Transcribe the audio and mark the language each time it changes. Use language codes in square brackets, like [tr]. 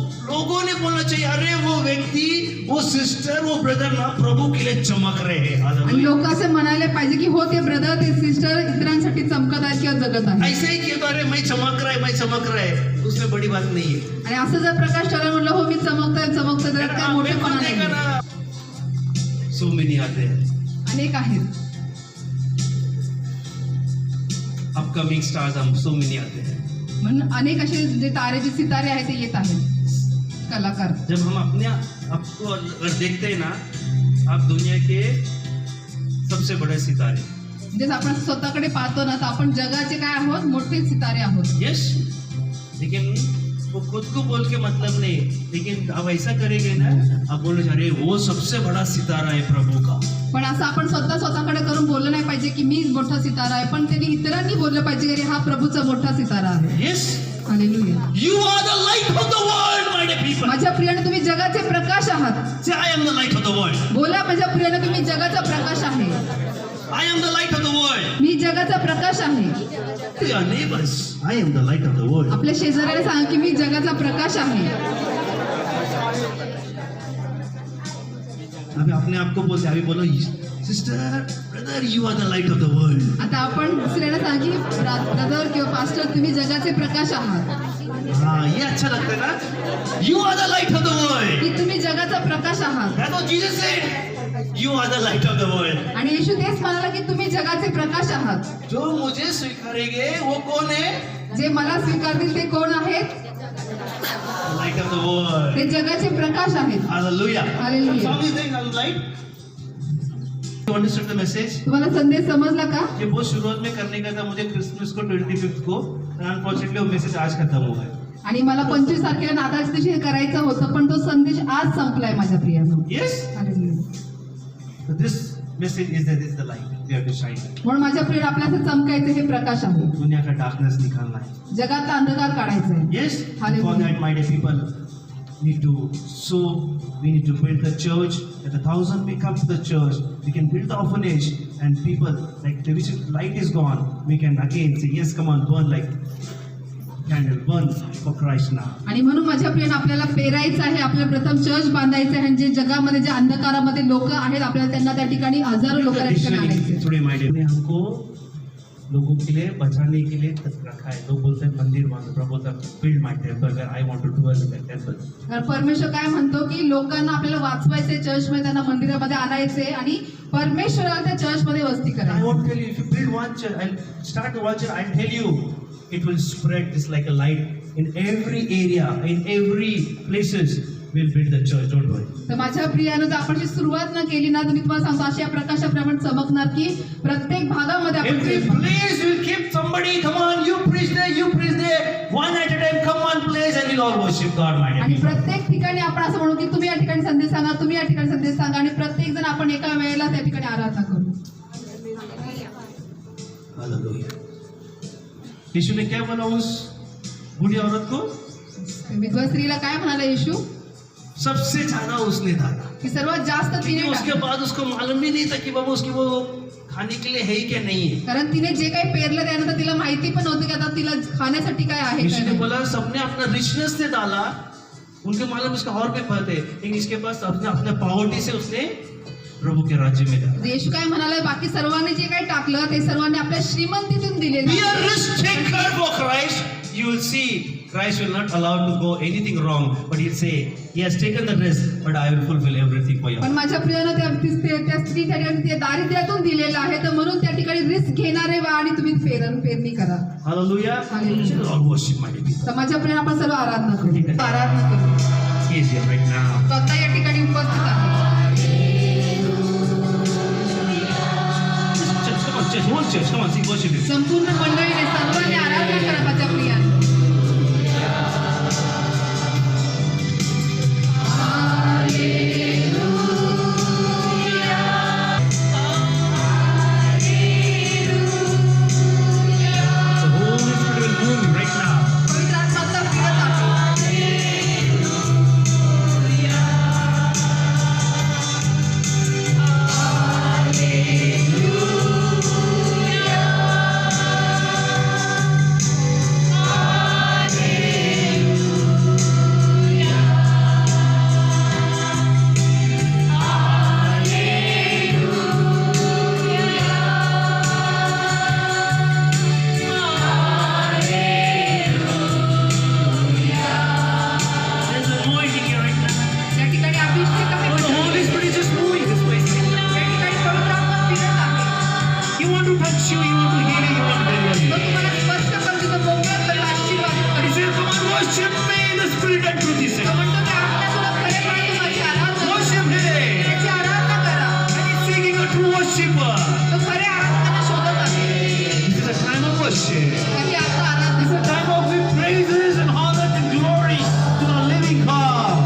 [hi] लोगों ने बोलना चाहिए, अरे वो व्यक्ती, वो सिस्टर, वो ब्रदर ना प्रभु के लिए चमक रहे हैं। [mr] आणि [en] Hallelujah. [mr] लोक असे म्हणायला पाहिजे की हो ते ब्रदर ते सिस्टर इतरांसाठी चमकत आहेत किंवा जगत आहे. [hi] ऐसे ही किया तो अरे मैं चमक रहा है, उसमें बड़ी बात नहीं है। [mr] आणि असं जर प्रकाश ठेवला म्हटलं हो मी चमकतोय त्यात काय मोठेपणा [hi] देखा [mr] नाही. [hi] ना, [en] so many [hi] आते हैं, [mr] अनेक आहेत. [hi] अपकमिंग स्टार्स हम [en] so many [hi] आते हैं। [mr] म्हणून अनेक असे जे तारे जे सितारे आहेत ते येत आहेत कलाकार. [hi] जब हम अपने आपको अगर देखते हैं ना, आप दुनिया के सबसे बड़े सितारे। [mr] म्हणजे आपण स्वतःकडे पाहतो ना तर आपण जगाचे काय आहोत मोठे सितारे आहोत. [hi] यस, लेकिन वो खुद को बोल के मतलब नहीं, लेकिन आप ऐसा करेंगे ना, आप बोलोगे अरे वो सबसे बड़ा सितारा है प्रभु का। [mr] पण असं आपण स्वतःकडे करून बोललं नाही पाहिजे की मी मोठा सितारा आहे, पण त्यांनी इतरांनी बोललं पाहिजे की अरे हा प्रभूचा मोठा सितारा आहे. [en] Yes, hallelujah. you are the light of the world, my dear people. [mr] माझ्या प्रियाने तुम्ही जगाचे प्रकाश आहात. [en] Say, I am the light of the world. [mr] बोला माझ्या प्रियाने तुम्ही जगाचा प्रकाश आहे. [en] I am the light of the world. [mr] मी जगाचा प्रकाश आहे. [en] To your neighbors, I am the light of the world. [mr] आपल्या शेजाऱ्याला सांगा की मी जगाचा प्रकाश आहे. [hi] अभी अपने आप को बोलते, अभी बोलो sister, brother, [en] you are the light of the world. [mr] आता आपण दुसऱ्याला सांगा की ब्रदर किंवा पास्टर तुम्ही जगाचे प्रकाश आहात. [hi] हाँ, ये अच्छा लगता है ना? [en] You are the light of the world. [mr] की तुम्ही जगाचा प्रकाश आहात. [en] That's what Jesus said. You are the light of the world. [mr] आणि येशू तेच म्हणाला की तुम्ही जगाचे प्रकाश आहात. [hi] जो मुझे स्वीकारेंगे वो कौन है? [mr] जे मला स्वीकारतील ते कोण आहेत? [en] The light of the world. [mr] ते जगाचे प्रकाश आहेत. [en] Hallelujah. Hallelujah. Song is saying I'm light. You understood the message? [mr] तुम्हाला संदेश समजला का? [hi] ये बहुत शुरुआत में करने का था मुझे क्रिसमस को 25th को, अनफॉर्चुनेटली वो मैसेज आज खत्म हो गया। [mr] आणि मला 25 तारखेला नाताळच्या दिवशी हे करायचं होतं पण तो संदेश आज संपलाय माझ्या प्रियानो. [en] Yes. Hallelujah. So this message is that is the light. We have to shine. [mr] म्हणून माझ्या प्रिय आपल्याला चमकायचं हे प्रकाश आहे. [hi] दुनिया का डार्कनेस निकालना है। [mr] जगातला अंधकार काढायचा आहे. [en] Yes. Hallelujah. For that, my dear people, need to sow. We need to build the church. That 1,000 may come to the church. We can build the orphanage, and people like the which light is gone. We can again say, yes, come on, burn like candle, burn for Christ now. [mr] आणि म्हणून माझ्या प्रियानं आपल्याला पेरायचं आहे. आपल्याला प्रथम church बांधायचं आहे. आणि जे जगामध्ये जे अंधकारामध्ये लोक आहेत आपल्याला त्यांना त्या ठिकाणी हजारो लोक त्या ठिकाणी आणायचे. [en] Today, my dear, [hi] हमको लोगों के लिए बचाने के लिए तक रखा है। लोग बोलते हैं मंदिर बांधो, प्रभु बोलता है [en] Build my temple where I want to dwell in that temple. [mr] तर परमेश्वर काय म्हणतो की लोकांना आपल्याला वाचवायचे, चर्चमध्ये त्यांना मंदिरामध्ये आणायचे आणि परमेश्वराला त्या चर्चमध्ये वस्ती [en] I [mr] करायची. [en] won't tell you if you build one church and start the one church, I'll tell you it will spread this like a light in every area, in every places. We'll build the church, don't worry. [mr] तर माझ्या प्रियानं जर आपण सुरुवात न केली ना तर मी तुम्हाला सांगतो अशा प्रकाशाप्रमाणे चमकणार की प्रत्येक भागामध्ये आपण [en] Every place will keep somebody, come on, you preach there, one at a time, come one place and we'll all worship God, my dear [mr] आणि [en] people. [mr] प्रत्येक ठिकाणी आपण असं म्हणू की तुम्ही या ठिकाणी संदेश सांगा, तुम्ही या ठिकाणी संदेश सांगा आणि प्रत्येक जण आपण एका वेळेला त्या ठिकाणी आराधना करू. [en] Hallelujah. [hi] यीशु ने क्या बोला उस बूढ़ी औरत को? [mr] विधवा स्त्रीला काय म्हणाला येशू? [hi] सबसे ज्यादा उसने डाला। [mr] की सर्वात जास्त तिने [hi] उसके [mr] टाकलं. [hi] बाद उसको मालूम भी नहीं था कि बाबा उसकी वो खाने के लिए है ही क्या नहीं है। [mr] कारण तिने जे काही पेरलं त्यानंतर तिला माहिती पण नव्हती की आता तिला खाण्यासाठी काय आहे [hi] यीशु [mr] काय [hi] ने [mr] नाही. [hi] बोला सबने अपना रिचनेस से डाला, उनके मालूम उसका और भी पता है, लेकिन इसके पास अपने अपने पॉवर्टी से उसने प्रभु के राज्य में डाला। [mr] येशू काय म्हणाला बाकी सर्वांनी जे काही टाकलं ते सर्वांनी आपल्या श्रीमंतीतून दिलेलं [en] Be [mr] आहे. [en] a risk taker for Christ. you will see Christ will not allow to go anything wrong, but he'll say, he has taken the risk, but I will fulfill everything for you. [mr] पण माझ्या प्रियानं त्या स्त्री त्या ठिकाणी ते दारिद्र्यातून दिलेलं आहे, तर म्हणून त्या ठिकाणी रिस्क घेणारे व्हा आणि तुम्ही पेरणी करा. [en] Hallelujah. Hallelujah. Shall we all worship my baby? [mr] तर माझ्या प्रियानं आपण सर्व आराधना करू. आराधना करू. [en] He is here right now. [mr] तो आता या ठिकाणी उपस्थित आहे. [en] Come on, church, whole church, come on, sing worship him. [mr] संपूर्ण मंडळीने सर्वांनी आराधना करा माझ्या प्रियाने. [en] The Holy Spirit will move right now. [mr] पवित्र आत्मा आता फिरत आहे. [en] There's an anointing here right now. [mr] या ठिकाणी अभिषेक आहे. [en] Oh, the Holy Spirit is just moving this place. [mr] या ठिकाणी पवित्र आत्मा फिरत आहे. [en] He want to touch you, he want to heal you, he want to deliver you. [mr] तो तुम्हाला स्पर्श करून तिथं मोकळं करेल, आशीर्वादित [en] He [mr] करेल. [en] says, come on, worship me in the spirit and truth, he [mr] तो [en] said. [mr] म्हणतो की आत्म्यातून खरेपणाने तू माझी आराधना कर. [en] Worship him. [mr] त्याची आराधना करा. [en] And he's seeking a true worshiper. [mr] तो खऱ्या आराधनाला शोधत आहे. [en] This is a time of worship. [mr] काही आता आराधना [en] This is a time of giving praises and honor and glory to the living God.